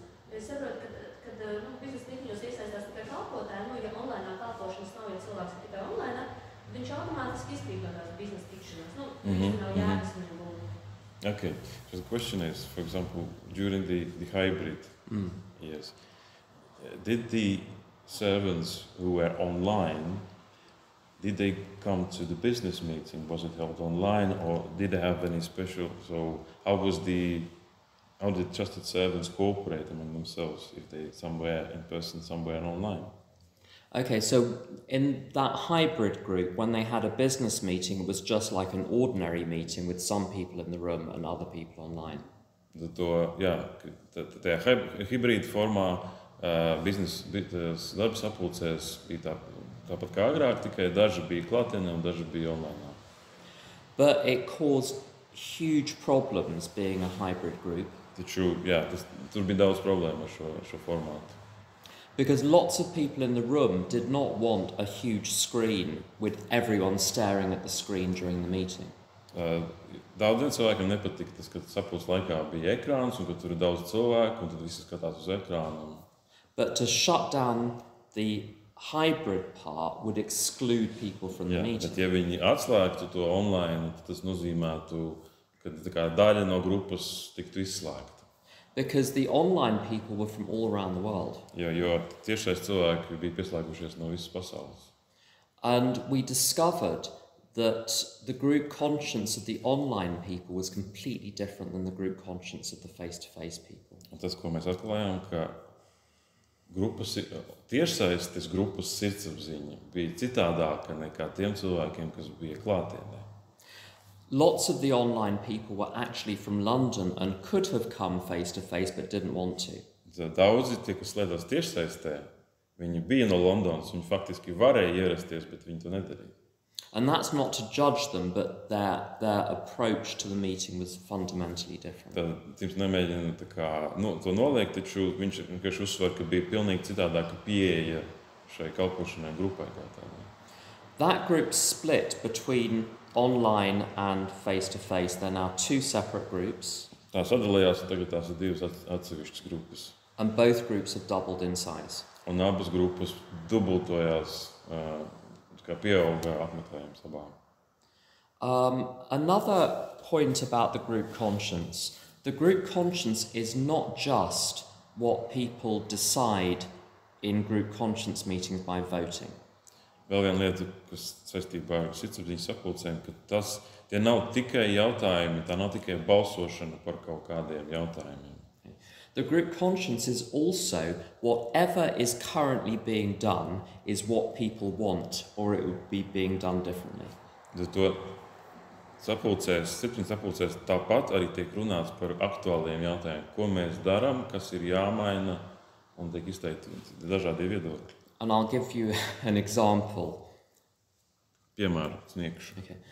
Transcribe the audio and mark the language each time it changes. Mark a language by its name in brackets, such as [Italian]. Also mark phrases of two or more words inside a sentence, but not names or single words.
[Latvian] Es saprotu, kad biznesa mītiņos iesaistās tikai kalpotāji, ja online kalpošanas nav, ja cilvēks ir tikai online, viņš automātiski izkrīt no tās biznesa tikšanās. Nav jēgas viņam būt. [English] Okay, so the question is, for example, during the hybrid years, did the servants who were online, did they come to the business meeting? Was it held online or did they have any special, so how did trusted servants cooperate among themselves if they somewhere in person, somewhere online? Okay, so in that hybrid group, when they had a business meeting, it was just like an ordinary meeting with some people in the room and other people online. [Latvian] Tajā hibrīda formā biznesa darbs sapulcēs bija tāpat kā agrāk, tikai daži bija klātienē un daži bija online. [English] But it caused huge problems being a hybrid group. [Latvian] Taču, tur bija daudz problēmu ar šo formātu. [English] Because lots of people in the room did not want a huge screen with everyone staring at the screen during the meeting. [Latvian] Daudziem cilvēkiem nepatika tas, ka sapulces laikā bija ekrāns un ka tur ir daudz cilvēku un tad visi skatās uz ekrānu. [English] But to shut down the hybrid part would exclude people from the meeting. [Latvian] Bet ja viņi atslēgtu to online, tad tas nozīmētu, ka tā kā daļa no grupas tiktu izslēgta. [English] Because the online people were from all around the world. [Latvian] Jo tiešais cilvēki bija pieslēgušies no visas pasaules. [English] And we discovered that the group conscience of the online people was completely different than the group conscience of the face-to-face people. [Latvian] Un tas, ko mēs atklājām, ka tiešsaistes grupas sirdsapziņa bija citādāka nekā tiem cilvēkiem, kas bija klātienē. [English] Lots of the online people were actually from London and could have come face-to-face but didn't want to. [Latvian] Daudzi tie, kas slēdzās tiešsaistē, viņi bija no Londonas, viņi faktiski varēja ierasties, bet viņi to nedarīja. [English] And that's not to judge them, but their approach to the meeting was fundamentally different. [Latvian] Tad Tims nemēģina to noliegt, taču viņš vienkārši uzsver, ka bija pilnīgi citādāka pieeja šai kalpošanai grupai kā tādai. [English] That group split between online and face-to-face. They're now two separate groups. [Latvian] Tā sadalījās, tagad tās ir divas atsevišķas grupas. [English] And both groups have doubled in size. [Latvian] Un abas grupas dubultojās, kā pieauga apmeklējums abām. [English] Another point about the group conscience. The group conscience is not just what people decide in group conscience meetings by voting. [Latvian] Vēl viena lieta, kas saistībā ar sirdsapziņas sapulcēm, ka tie nav tikai jautājumi, tā nav tikai balsošana par kaut kādiem jautājumiem. [English] The group conscience is also whatever is currently being done is what people want, or it would be being done differently. [Latvian] To sirdsapziņas sapulcēs tāpat arī tiek runāts par aktuāliem jautājumiem, ko mēs darām, kas ir jāmaina, un tiek izteikti dažādi viedokļi. [English] And I'll give you an example. [Latvian] Piemēru sniegšu. Okay.